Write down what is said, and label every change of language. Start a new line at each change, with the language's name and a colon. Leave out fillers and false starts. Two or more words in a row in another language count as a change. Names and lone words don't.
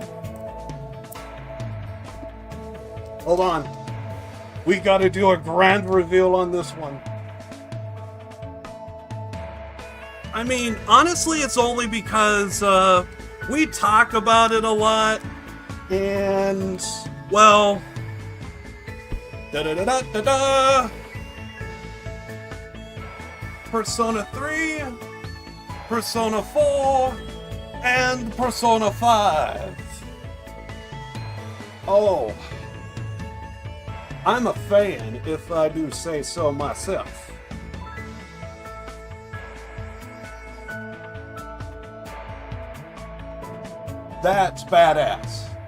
English: Hold on. We got to do a grand reveal on this one. I mean, honestly, it's only because we talk about it a lot. And, well, da-da-da-da-da-da. Persona 3, Persona 4, and Persona 5. Oh, I'm a fan, if I do say so myself. That's badass.